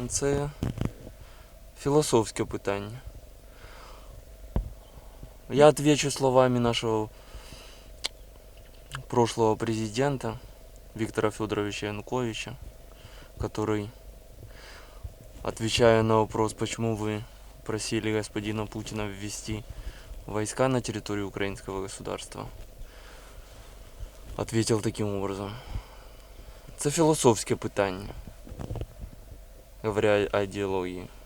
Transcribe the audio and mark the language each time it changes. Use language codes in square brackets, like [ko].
[uk] Це філософське питання. [ru] Я отвечу словами нашего прошлого президента Виктора Федоровича Януковича, который, отвечая на вопрос, почему вы просили господина Путина ввести войска на территорию украинского государства, ответил таким образом. [uk] Це філософське питання, [ru] говоря о [uk] ідеології.